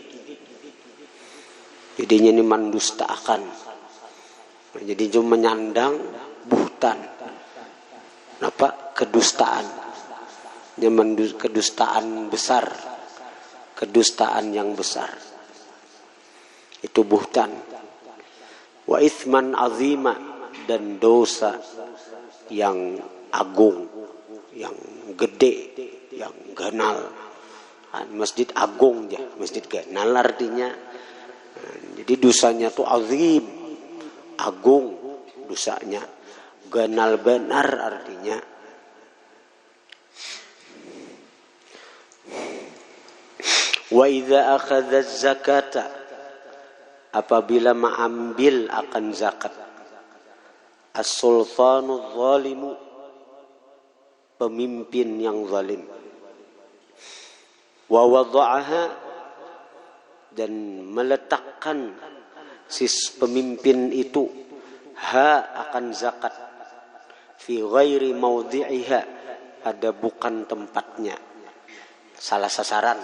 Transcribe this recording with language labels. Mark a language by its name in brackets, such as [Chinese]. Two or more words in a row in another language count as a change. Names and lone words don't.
[Indonesian] Jadinya ini mendustakan. Jadi cuma menyandang buhtan. Apa? Kedustaan. Kedustaan besar. Kedustaan yang besar. Itu buhtan. [Arabic] Wa itsman azima, [Indonesian] dan dosa yang agung, yang gede, yang ganal. Masjid agung ya, masjid ganal artinya. Jadi dosanya tuh azim, agung dosanya. Ganal benar artinya. [Arabic] Wa idza akhadha zakata, [Indonesian] apabila mengambil akan zakat, [Arabic] as-sultanu zalimu, [Indonesian] pemimpin yang zalim, [Arabic] wa wada'aha, [Indonesian] dan meletakkan sis pemimpin itu, ha, akan zakat, [Arabic] fi ghairi maudhi'iha, [Indonesian] ada bukan tempatnya, salah sasaran.